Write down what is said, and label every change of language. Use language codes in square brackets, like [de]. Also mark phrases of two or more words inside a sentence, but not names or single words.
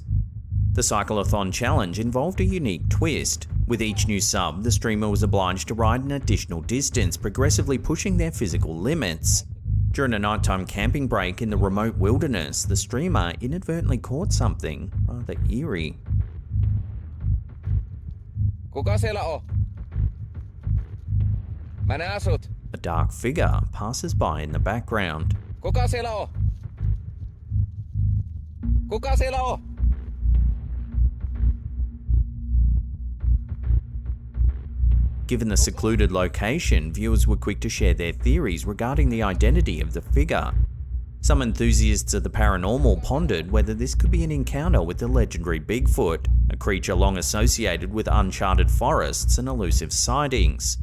[en] The cyclothon challenge involved a unique twist. With each new sub, the streamer was obliged to ride an additional distance, progressively pushing their physical limits. During a nighttime camping break in the remote wilderness, the streamer inadvertently caught something rather eerie. [fi] Kuka siellä on? Mä näen sut. [en] A dark figure passes by in the background. [fi] Kuka siellä on? Kuka siellä on? [en] Given the secluded location, viewers were quick to share their theories regarding the identity of the figure. Some enthusiasts of the paranormal pondered whether this could be an encounter with the legendary Bigfoot, a creature long associated with uncharted forests and elusive sightings.